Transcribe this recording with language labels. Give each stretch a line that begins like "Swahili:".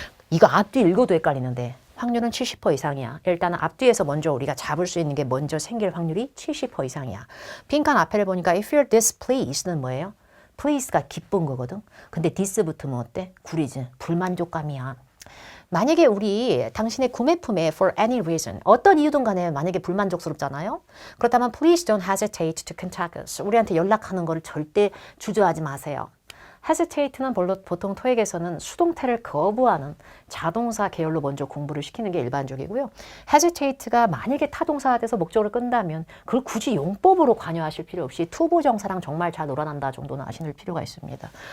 Korean: 이거 앞뒤 읽어도 헷갈리는데 확률은 70% 이상이야. 일단은 앞뒤에서 먼저 우리가 잡을 수 있는 게 먼저 생길 확률이 70% 이상이야. 빈칸 앞에를 보니까
English: if you're displeased
Korean: 는 뭐예요? please가 기쁜 거거든. 근데 this 붙으면 어때? 구리지. 불만족감이야. 만약에 우리 당신의 구매품에
English: for any reason
Korean: 어떤 이유든 간에 만약에 불만족스럽잖아요. 그렇다면
English: please don't hesitate to contact us.
Korean: 우리한테 연락하는 거를 절대 주저하지 마세요. hesitate는 보통 토익에서는 수동태를 거부하는 자동사 계열로 먼저 공부를 시키는 게 일반적이고요. hesitate가 만약에 타동사가 돼서 목적을 끈다면 그걸 굳이 용법으로 관여하실 필요 없이 투부정사랑 정말 잘 놀아난다 정도는 아실 필요가 있습니다.